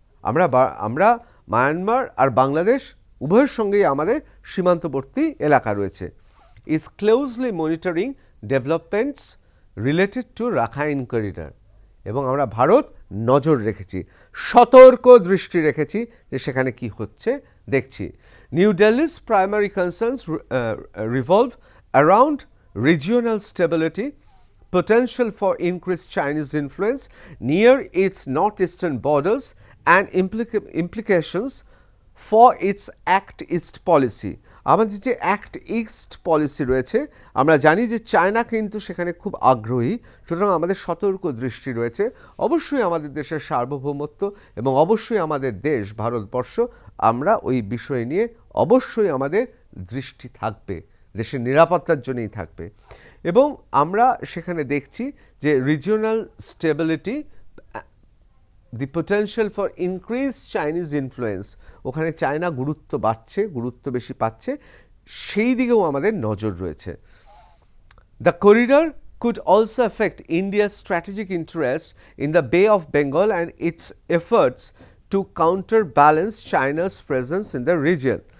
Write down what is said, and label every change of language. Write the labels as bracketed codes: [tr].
[bn] আমরা মায়ানমার আর বাংলাদেশ উভয়ের সঙ্গেই আমাদের সীমান্তবর্তী এলাকা রয়েছে। [en] Is closely monitoring developments related to Rakhine corridor. [bn] এবং আমরা ভারত নজর রেখেছি, সতর্ক দৃষ্টি রেখেছি যে সেখানে কি হচ্ছে দেখছি। [en] New Delhi's primary concerns revolve around regional stability, potential for increased Chinese influence near its northeastern borders, and implications for its Act East policy. [bn] আমাদের যে অ্যাক্ট ইস্ট পলিসি রয়েছে, আমরা জানি যে চায়না কিন্তু সেখানে খুব আগ্রহী, সুতরাং আমাদের সতর্ক দৃষ্টি রয়েছে। অবশ্যই আমাদের দেশের সার্বভৌমত্ব এবং অবশ্যই আমাদের দেশ ভারতবর্ষ, আমরা ওই বিষয় নিয়ে অবশ্যই আমাদের দৃষ্টি থাকবে, দেশের নিরাপত্তার জন্যই থাকবে। এবং আমরা সেখানে দেখছি যে [en] regional stability, the potential for increase Chinese influence, [bn] ওখানে চায়না গুরুত্ব বেশি পাচ্ছে, সেই দিকেও আমাদের নজর রয়েছে। [en] The corridor could also affect India's strategic interest in the Bay of Bengal and its efforts to counterbalance China's presence in the region.